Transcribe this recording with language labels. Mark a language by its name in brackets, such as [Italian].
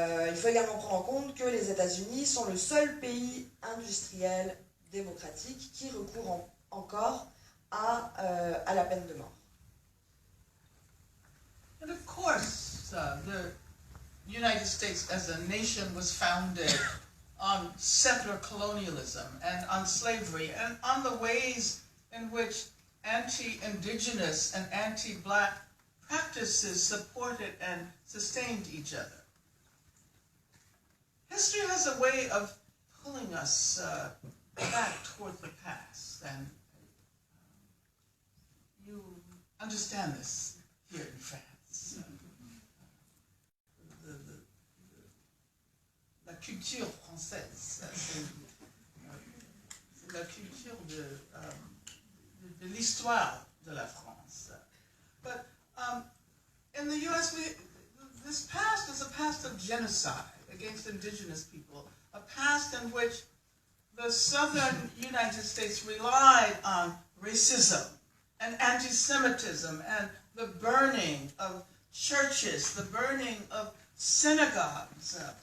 [French] Il faut également prendre en compte que les États-Unis sont le seul pays industriel démocratique qui recourt encore à la peine de mort. [English] And of course, the United States as a nation was founded on settler colonialism and on slavery and on the ways in which anti-indigenous and anti-black practices supported and sustained each other. History has a way of pulling us back toward the past, and you understand this here in France. [French] La culture française, c'est la culture de l'histoire de la France. [English] But in the U.S., this past is a past of genocide against indigenous people, a past in which the southern United States relied on racism and anti-Semitism and the burning of churches, the burning of synagogues.